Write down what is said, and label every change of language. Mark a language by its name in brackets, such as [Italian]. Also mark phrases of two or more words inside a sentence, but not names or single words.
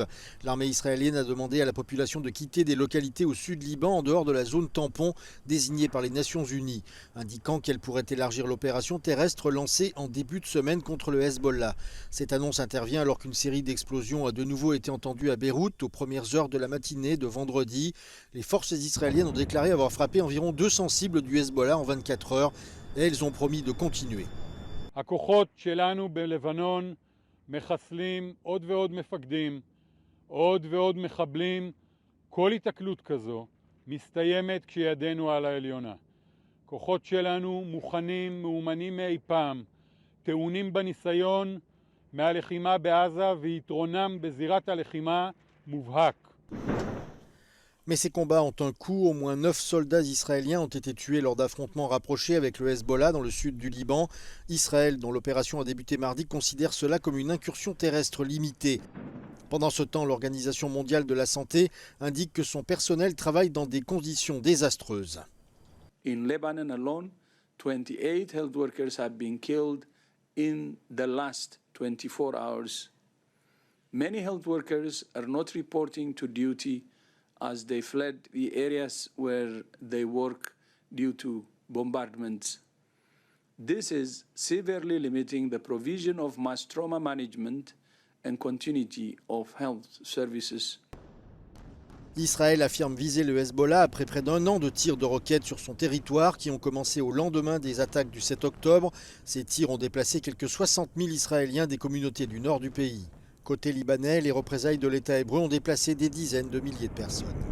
[French] L'armée israélienne a demandé à la population de quitter des localités au sud Liban, en dehors de la zone tampon désignée par les Nations Unies, indiquant qu'elle pourrait élargir l'opération terrestre lancée en début de semaine contre le Hezbollah. Cette annonce intervient alors qu'une série d'explosions a de nouveau été entendue à Beyrouth aux premières heures de la matinée de vendredi. Les forces israéliennes ont déclaré avoir frappé environ 200 cibles du Hezbollah en 24 heures et elles ont promis de continuer. [Hebrew] הכוחות שלנו בלבנון מחסלים עוד ועוד מפקדים, עוד ועוד מחבלים. כל התקלות כזו מסתיימת כשידנו על העליונה. כוחות שלנו מוכנים, מאומנים מאי פעם, טעונים בניסיון מהלחימה בעזה ויתרונם בזירת הלחימה מובהק. [French] Mais ces combats ont un coût. Au moins 9 soldats israéliens ont été tués lors d'affrontements rapprochés avec le Hezbollah dans le sud du Liban. Israël, dont l'opération a débuté mardi, considère cela comme une incursion terrestre limitée. Pendant ce temps, l'Organisation mondiale de la santé indique que son personnel travaille dans des conditions désastreuses. [English] In Lebanon alone, 28 health workers have been killed in the last 24 hours. Many health workers are not reporting to duty as they fled the areas where they work due to bombardments. This is severely limiting the provision of mass trauma management and continuity of health services. [French] Israël affirme viser le Hezbollah après près d'un an de tirs de roquettes sur son territoire qui ont commencé au lendemain des attaques du 7 octobre. Ces tirs ont déplacé quelques 60 000 Israéliens des communautés du nord du pays. Côté libanais, les représailles de l'État hébreu ont déplacé des dizaines de milliers de personnes.